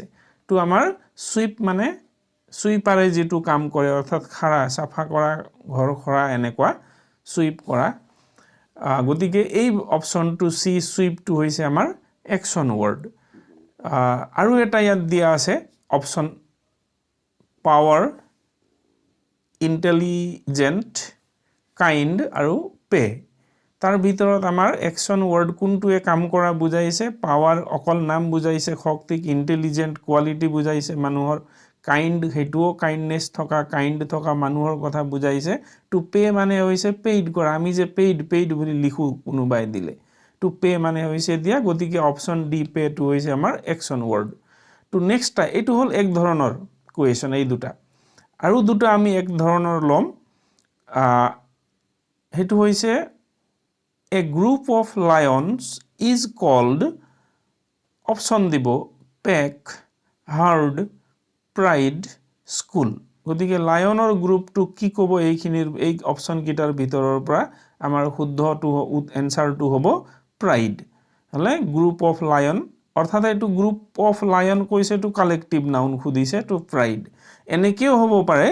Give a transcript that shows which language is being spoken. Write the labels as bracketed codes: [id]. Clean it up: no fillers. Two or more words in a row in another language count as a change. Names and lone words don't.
[as] তো আমাৰ সুইপ মানে সুইপাৰে যেটো কাম কৰে অৰ্থাৎ খাৰা সাফা কৰা ঘৰ খৰা এনেকুৱা সুইপ কৰা। গতিকে এই অপশনটো সি সুইপটো হৈছে আমাৰ [en] action word. [as] আৰু এটা ইয়াত দিয়া আছে অপশন পাৱাৰ, [en] intelligent, kind আৰু পে। [as] তাৰ ভিতৰত আমাৰ [en] action word [as] কোনটোৱে কাম কৰা বুজাইছে? পাৱাৰ অকল নাম বুজাইছে শক্তিক, [en] intelligent quality [as] বুজাইছে মানুহৰ, কাইন্ড হেতুও কাইন্ডনেস থকা কাইন্ড থকা মানুহৰ কথা বুজাইছে। [en] to pay [as] মানে হৈছে পেইড কৰা। আমি যে পেইড বুলি লিখো কোনোবাই দিলে, [en] to pay [as] মানে হৈছে দিয়া। গতিকে [en] option D pay to [as] হৈছে আমাৰ [en] action word. [as] তো নেক্সট এইটো হল এক ধৰণৰ কুৱেশ্যন এই দুটা। আৰু দুটা আমি এক ধৰণৰ লম। হেতু হৈছে [en] a group of lions is called, অপশন দিব pack, herd, pride, school. [as] গতিকে লায়নৰ গ্ৰুপটো কি ক'ব? এইখিনিৰ এই অপশন কিটাৰ ভিতৰৰ পৰা আমাৰ শুদ্ধটো এনসাৰটো হ'ব প্ৰাইড। হলে [en] group of lion [as] অৰ্থাৎ এইটো [en] group of lion [as] কৈছে, তো [en] collective noun [as] খুদিছে, তো প্ৰাইড এনেকেও হ'ব পাৰে।